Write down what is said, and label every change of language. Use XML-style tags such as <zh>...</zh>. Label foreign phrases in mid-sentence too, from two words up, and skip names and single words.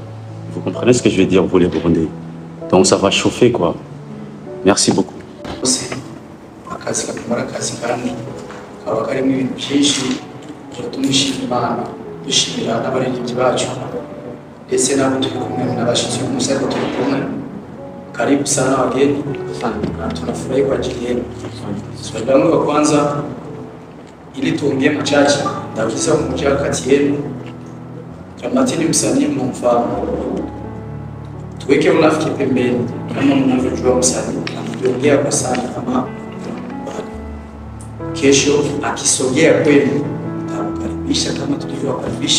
<fr>Vous comprenez ce que je veux dire vous les Burundais. Donc ça va chauffer quoi. Merci beaucoup.</fr> <rn>Akazi kamara akazi kandi kaba karimo ibintu byinshi tumushimira Imana dushimira n'abaririmbyi bacu ndetse n'abo turi kumwe n'abashitsi b'umunsi ariko turi kumwe</rn> <sw>karibu sana wageni tunafurahi kwa ajili yenu. Swali langu la kwanza ili tuongee machache nauliza mmoja kati yenu Dramati ni msanii mnamfahamu, tuweke unafiki pembeni kama mnavyojua msanii anaongea kwa sana kama kesho akisogea kwenu tamkaribisha kama tulivyowakaribisha.</sw>